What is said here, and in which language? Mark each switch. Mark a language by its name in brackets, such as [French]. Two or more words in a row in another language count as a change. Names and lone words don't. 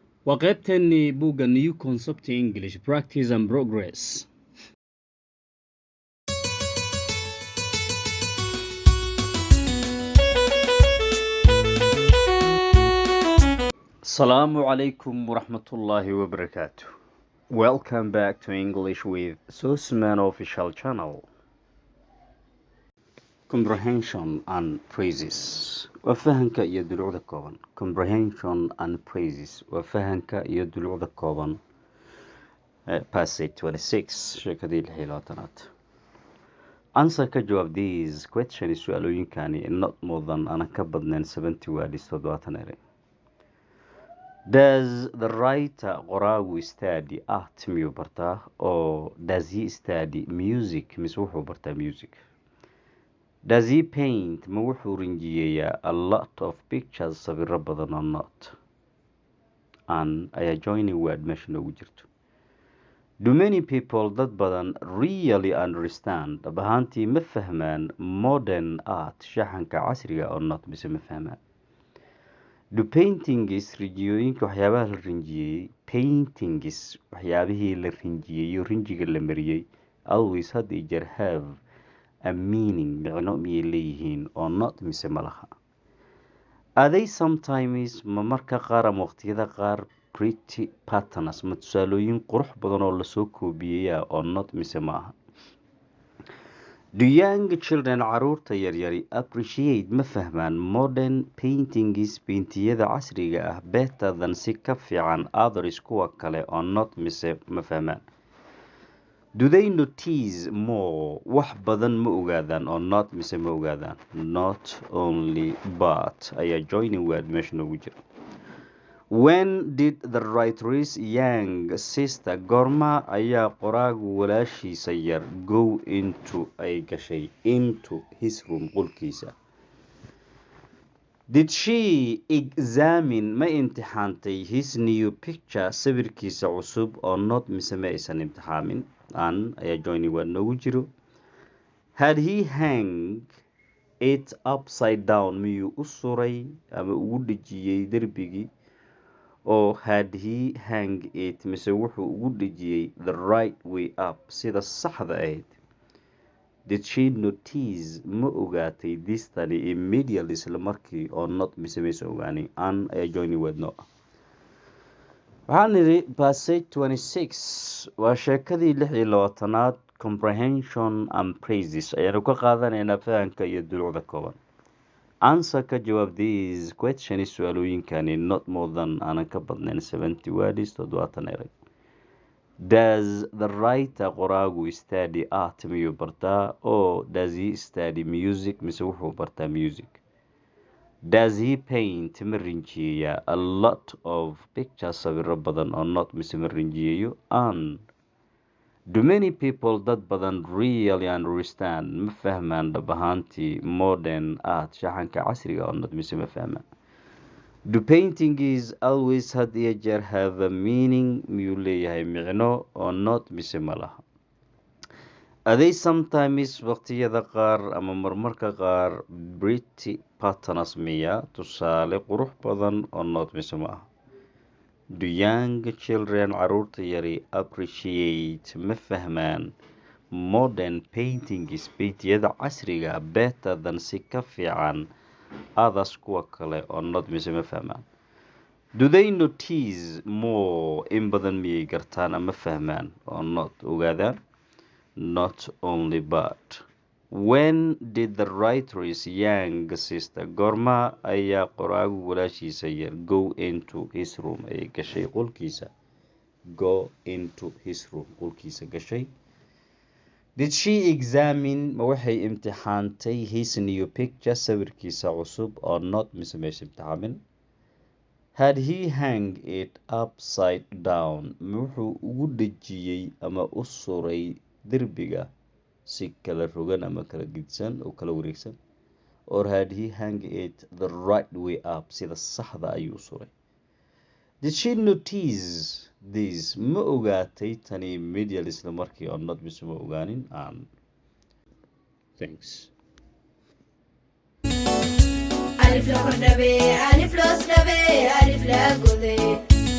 [English] وقيبتني بوغا New Concept English Practice and Progress. [Arabic] السلام عليكم ورحمة الله وبركاته. [English] Welcome back to English with Susman official channel. Comprehension and phrases. [Somali] وفهمك iyo dulucda kooban. [English] Comprehension and phrases. [Somali] وفهمك iyo dulucda kooban. Passage 26 sheekadii 16aad. [English] Answer [Somali] ka jawaab [English] these questions su'aalooyinkani not more than [Somali] ana ka badnayn [English] 70 words 70 eray. Does the writer qoraagu study art [Somali] miyuu bartaa [English] or does he study music [Somali] mise wuxuu bartaa [English] music? Does he paint [Somali] ma wuxuu rinjiyeeyaa [English] a lot of pictures [Somali] sawirro badan [English] or not? [Somali] An ayaa [English] joining word [Somali] meesha noogu jirto. [English] Do many people [Somali] dad badan [English] really understand [Somali] dhab ahaantii ma fahmaan [English] modern art [Somali] shaxanka casriga [English] or not [Somali] mise ma fahmaan? [English] Do paintings [Somali] rinjiyooyinka waxyaabaha la rinjiyey paintings waxyaabihii la rinjiyey rinjiga la mariyey [English] always had [Somali] iyo jeer [English] have a meaning [Somali] micno miyay leeyihiin [English] or not [Somali] mise ma laha? [English] Are they sometimes [Somali] ma marka qaar ama waqtiyada qaar [English] pretty patterns [Somali] ma tusaalooyin qurux badan oo lasoo koobiyaya [English] or not [Somali] mise ma aha? [English] Do young children [Somali] caruurta yaryari appreciate ma fahmaan [English] modern paintings [Somali] paintiyada casriga ah [English] better than [Somali] si ka fiican others kuwa kale [English] or not [Somali] mise ma fahmaan? [English] Do they notice more [Somali] wax badan ma ogaadaan [English] or not [Somali] mise ma ogaadaan? [English] Not only but [Somali] ayaa [English] joining word [Somali] meesha noogu jira. [English] When did the writer's young sister [Somali] goorma ayaa qoraagu walaashiisa yar [English] go into [Somali] ay gashay [English] into his room qolkiisa? Did she examine [Somali] ma imtixaantay [English] his new picture [Somali] sawirkiisa cusub [English] or not [Somali] mise ma aysan imtixaamin? An ayaa [English] joining word [Somali] noogu jiro. [English] Had he hang it upside down [Somali] miyuu u suray ama ugu dhejiyey derbigii? [English] Or had he hang it [Somali] mise wuxuu ugu dhejiyey [English] the right way up [Somali] sida saxda ahayd? [English] Did she notice [Somali] ma ogaatay [English] this tani immediately [Somali] isla markii [English] or not [Somali] mise maysa ogaanin? An ayaa [English] joining word [Somali] no ah. waxaan nidhi passage 26 waa sheekadii 26aad [English] comprehension and phrases [Somali] ayaanu ka qaadanaynaa fahanka iyo dulucda kooban. [English] Answer [Somali] ka jawaab [English] these questions su'aalooyinkani not more than [Somali] aanan ka badnayn [English] 70 words 70 eray. Does the writer qoraagu study art [Somali] miyuu bartaa [English] or does he study music [Somali] mise wuxuu bartaa [English] music? Does he paint [Somali] ma rinjiyeeyaa [English] a lot of pictures [Somali] sawirro badan [English] or not [Somali] mise ma rinjiyeeyo? [English] And do many people [Somali] dad badan [English] really understand [Somali] ma fahmaan dhab ahaantii [English] modern art [Somali] shaxanka casriga [English] or not [Somali] mise ma fahmaan? [English] Do paintings always had [Somali] iyo jeer [English] have a meaning [Somali] miyuu leeyahay micno [English] or not [Somali] mise ma laha? [English] Are they sometimes [Somali] waqtiyada qaar ama marmarka qaar [English] pretty patterns [Somali] miya tusaale qurux badan [English] or not [Somali] mise ma aha? [English] Do young children [Somali] caruurta yari appreciate ma fahmaan [English] modern paintings [Somali] paintiyada casriga [English] better than [Somali] si ka fiican others kuwa kale [English] or not [Somali] mise ma fahmaan? [English] Do they notice more [Somali] in badan miyay gartaan ama fahmaan [English] or not ogaadaan? Not only but. When did the writer's young sister [Somali] goorma ayaa qoraagu walaashiisa yar [English] go into his room [Somali] ay gashay qolkiisa? [English] Go into his room [Somali] qolkiisa gashay. [English] Did she examine [Somali] ma waxay imtixaantay [English] his new picture [Somali] sawirkiisa cusub [English] or not [Somali] mise meesha imtixaamin? [English] Had he hang it upside down [Somali] ma wuxuu ugu dhejiyey ama u suray derbiga si kala rogan ama kala gidsan oo kala wareegsan? [English] Or had he hang it the right way up [Somali] sida saxda ayuu suray? [English] Did she notice this [Somali] ma ogaatay [English] tani immediately [Somali] isla markii [English] or not [Somali] mise ma ogaanin? [English] Thanks. ألف لا كردبي ألف لا سلبي ألف لا قذي